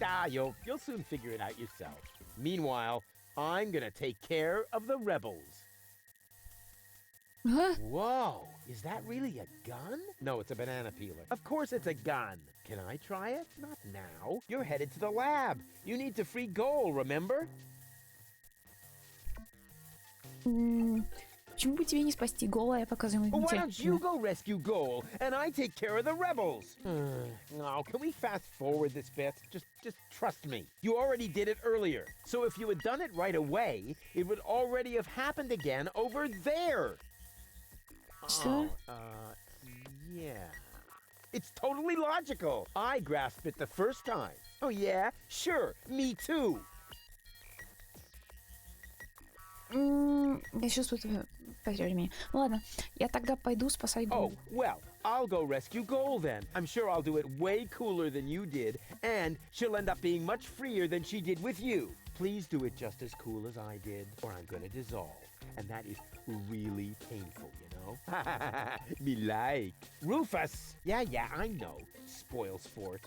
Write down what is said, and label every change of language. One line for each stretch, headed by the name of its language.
English: You'll soon figure it out yourself. Meanwhile, I'm gonna take care of the rebels. Huh? Whoa, is that really a gun? No, it's a banana peeler. Of course it's a gun. Can I try it? Not now. You're headed to the lab. You need to free Goal, remember?
Russian: Почему бы тебе не спасти Гола, я показываю ему
English: Why don't you go rescue Goal, and I take care of the rebels? No, can we fast forward this bit? Just trust me. You already did it earlier. So if you had done it right away, it would already have happened again over there.
Russian: Что?
English: Yeah. It's totally logical. I grasped it the first time. Oh yeah? Sure, me too.
Russian: Я чувствую, потеряли меня. Ладно, я тогда пойду спасать Гол.
English: Oh, well, I'll go rescue Goal then. I'm sure I'll do it way cooler than you did, and she'll end up being much freer than she did with you. Please do it just as cool as I did, or I'm gonna dissolve. And that is really painful, you know? Me like. Rufus! Yeah, I know. Spoil sport.